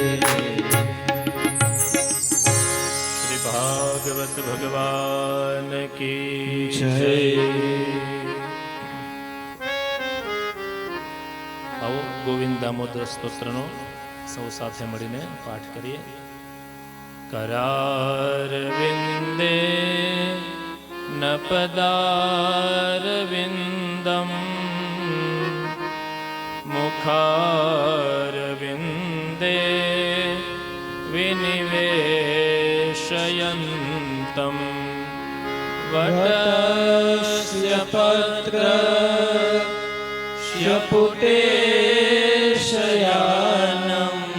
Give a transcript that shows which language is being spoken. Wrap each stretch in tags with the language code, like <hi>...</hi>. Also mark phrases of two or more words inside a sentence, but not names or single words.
<gu>શ્રી ભાગવત ભગવાન કી જય. આવો ગોવિંદ દામોદર સ્તોત્રનો સૌ સાથે મળીને પાઠ કરીએ.</gu> <sa>करारविन्दे न पदारविन्दं मुखारविन्दे विनिवेशयन्तं वटस्य पत्रस्य पुटेशयानम्</sa>